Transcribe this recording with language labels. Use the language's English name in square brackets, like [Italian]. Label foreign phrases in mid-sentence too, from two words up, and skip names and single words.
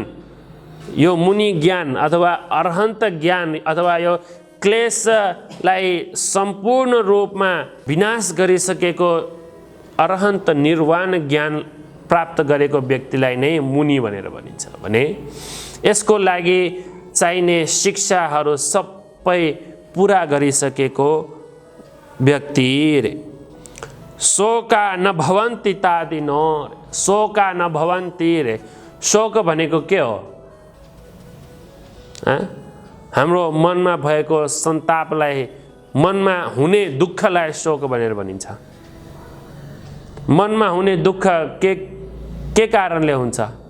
[Nepali] यो मुनि ज्ञान अथवा अरहन्त ज्ञान अथवा यो क्लेशलाई सम्पूर्ण रूपमा विनाश गरिसकेको अरहन्त निर्वाण ज्ञान प्राप्त गरेको व्यक्तिलाई नै मुनि भनेर भनिन्छ भने यसको लागि चाहिने शिक्षाहरू सबै पुरा गरिसकेको व्यक्ति रे। [Pali] शोका न भवन्ति तादिनो, शोका न भवन्ति रे। [Nepali] शोक भनेको के हो? हाम्रो मनमा भएको सन्तापलाई, मनमा हुने दुःखलाई शोक भनेर भनिन्छ। मनमा हुने दुःख के कारणले हुन्छ?